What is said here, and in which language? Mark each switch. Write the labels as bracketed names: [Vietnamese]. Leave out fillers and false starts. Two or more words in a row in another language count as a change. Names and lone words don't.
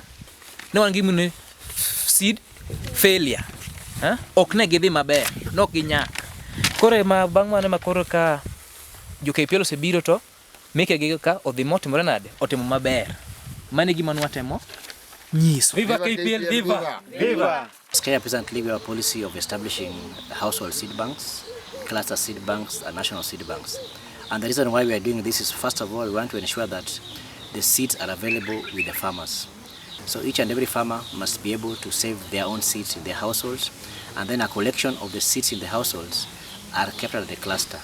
[Luo (Kenya and Tanzania)] Ne wan gimiluongo ni [English] seed failure. [Luo (Kenya and Tanzania)] Ok ne gidhi maber, nok ginyak. Koro bang' mano ma koro ka jo KPL osebiro to meke gi ka odhi motimore nade, otimo maber. Mane gima nwatemo nyiso. Viva KPL, viva! Viva! [English] Kenya Peasant League, we have a policy of establishing household seed banks, cluster seed banks, and national seed banks. And the reason why we are doing this is, first of all, we want to ensure that the seeds are available with the farmers. So each and every farmer must be able to save their own seeds in their households, and then a collection of the seeds in the households are kept at the cluster.